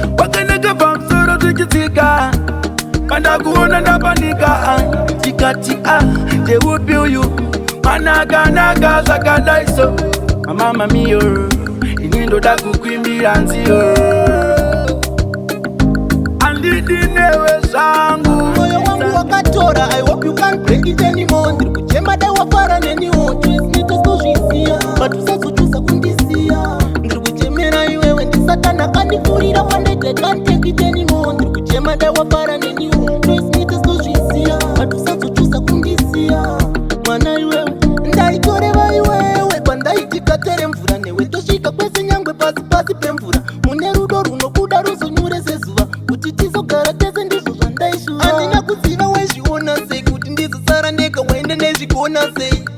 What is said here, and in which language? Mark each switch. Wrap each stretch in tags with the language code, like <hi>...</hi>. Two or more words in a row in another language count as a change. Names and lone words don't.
<sn>Wakanaka pamusoro tichitsika. Pandakuona ndapanika, ah. Tikati, ah, ndeupi uyu? Mwana akanaka zvakadai so.</sn> <it>Mama mio,</it> <sn>ini ndoda kukwimbira nziyo. Andidi newe zvangu. Moyo wangu wakatora,</sn> <en>I hope you can't break it anymore.</en> <sn>Ndiri kuchema dai wafara neniwo,</sn> <en>twist me just kuzviziya.</en> <sn>But usazochuza kundisiya. Ndiri kuchemera iwewe, ndisatana kandifurira</sn> <en>one day, I can't take it anymore.</en> <sn>Ndiri kuchema dai wafara neniwo,</sn> <en>twist me just kuzviziya.</en> <sn>But usazochuza kundisiya. Mwana iwewe, ndaitoreva iwewe, pandaiti katere mvura newe, tosvika kwese nyangwe pasi pasi pemvura. Mune rudo runobuda ruzonyure sezuva, kuti tizogara tese ndizvo zvandaishuva. Handina kuziva waizviona sei, kuti ndizosara ndega waende nezvigona sei.</sn>